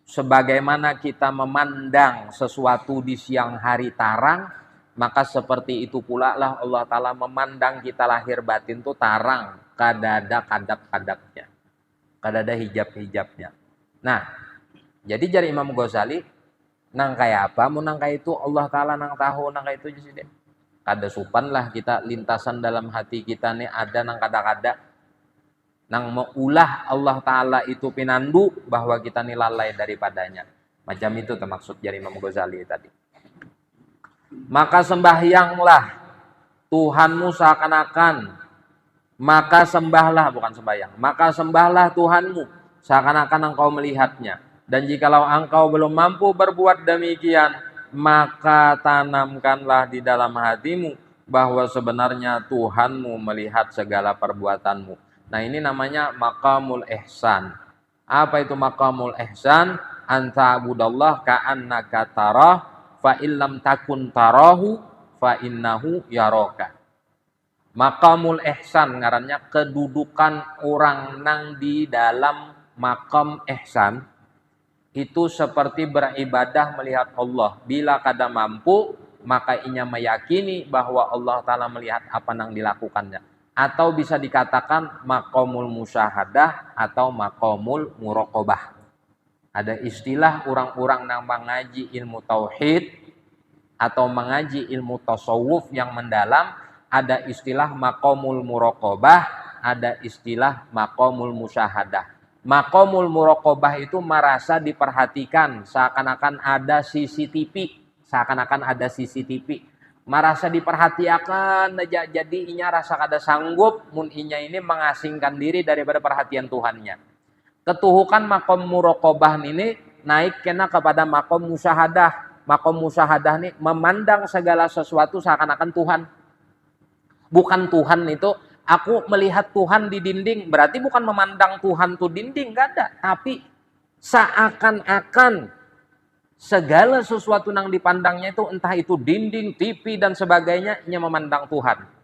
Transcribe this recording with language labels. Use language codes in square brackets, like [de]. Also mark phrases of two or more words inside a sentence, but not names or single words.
[bjn] sebagaimana kita memandang sesuatu di siang hari tarang, maka seperti itu pula lah Allah Ta'ala memandang kita lahir batin tuh tarang, kadada kadap-kadapnya, kadada hijab-hijabnya. Nah, jadi jari Imam Ghazali, nang kayak apa, mau nang kayak itu Allah Ta'ala nang tahu nang kayak itu jadi kada supan lah kita lintasan dalam hati kita nih ada nang kada-kada nang maulah Allah Ta'ala itu pinandu bahwa kita nih lalai daripadanya. [id] Macam itu termaksud jari Imam Ghazali tadi. Maka sembahyanglah Tuhanmu seakan-akan, maka sembahlah, bukan sembahyang, maka sembahlah Tuhanmu seakan-akan engkau melihatnya. Dan jikalau engkau belum mampu berbuat demikian, maka tanamkanlah di dalam hatimu bahwa sebenarnya Tuhanmu melihat segala perbuatanmu. Nah, ini namanya [ar] مقام الإحسان. [id] Apa itu [ar] مقام الإحسان? أن تعبد الله كأنك تراه فإن لم تكن تراه فإنه يراك. مقام الإحسان [bjn] ngarannya kedudukan orang nang di dalam [ar] مقام إحسان [bjn] itu seperti beribadah melihat Allah. Bila kada mampu, maka inya meyakini bahwa Allah Ta'ala melihat apa yang dilakukannya. [id] Atau bisa dikatakan [ar] مقام المشاهدة [id] atau [ar] مقام المراقبة. [id] Ada istilah orang-orang yang mengaji ilmu tauhid atau mengaji ilmu tasawuf yang mendalam, ada istilah [ar] مقام المراقبة, [id] ada istilah [ar] مقام المشاهدة. مقام المراقبة [id] itu merasa diperhatikan, seakan-akan ada CCTV, seakan-akan ada CCTV. [bjn] Merasa diperhatikan, jadi inya rasa kada sanggup, mun inya ini mengasingkan diri daripada perhatian Tuhannya. Ketuhukan [ar] مقام المراقبة [bjn] ini naik kena kepada [ar] مقام المشاهدة. مقام المشاهدة [id] ini memandang segala sesuatu seakan-akan Tuhan. Bukan Tuhan itu, aku melihat Tuhan di dinding, berarti bukan memandang Tuhan tuh dinding, gak ada. Tapi seakan-akan segala sesuatu yang dipandangnya itu, entah itu dinding, TV, dan sebagainya, ia memandang Tuhan.